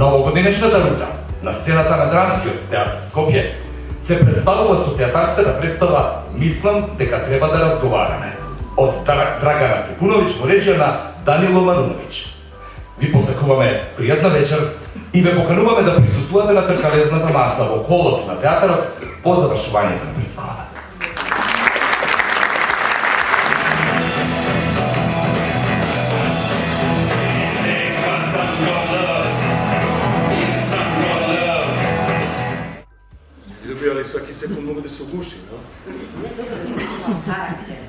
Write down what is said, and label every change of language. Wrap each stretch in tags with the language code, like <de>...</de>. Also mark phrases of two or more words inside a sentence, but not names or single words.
<mk>годинечната рута на сцената на Драмскиот театар Скопје се представува со театарската представа "Мислам дека треба да разговараме" од Драгана Трифуновиќ во режија на Данило Марумовиќ. Ви посакуваме пријатна вечер и ве покануваме да присуствувате на тркалезната маса во холот на театарот по завршувањето на представата.</mk> <sr>Ali svaki sekund mogu da se uguši, no? Ne, dobro, nije samo karakterno.</sr>